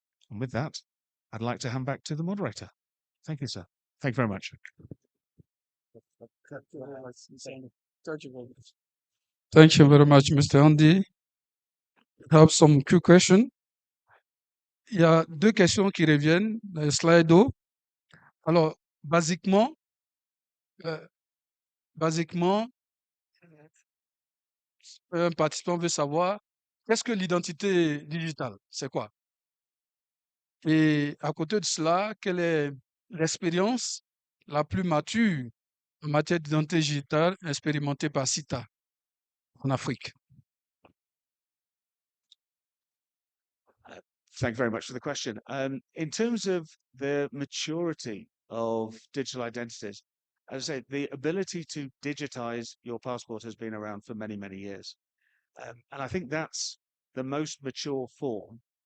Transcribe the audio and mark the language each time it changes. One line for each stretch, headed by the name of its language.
English: And with that, I'd like to hand back to the moderator. Thank you, sir. Thank you very much. Thank you very much, Mr. Andy. I have some quick questions.
French: Il y a deux questions qui reviennent dans le slide. Alors, basiquement, euh, basiquement, un participant veut savoir qu'est-ce que l'identité digitale? C'est quoi? Et à côté de cela, quelle est l'expérience la plus mature en matière d'identité digitale expérimentée par CITA en Afrique?
English: Thank you very much for the question. In terms of the maturity of digital identities, as I say, the ability to digitize your passport has been around for many, many years. And I think that's the most mature form.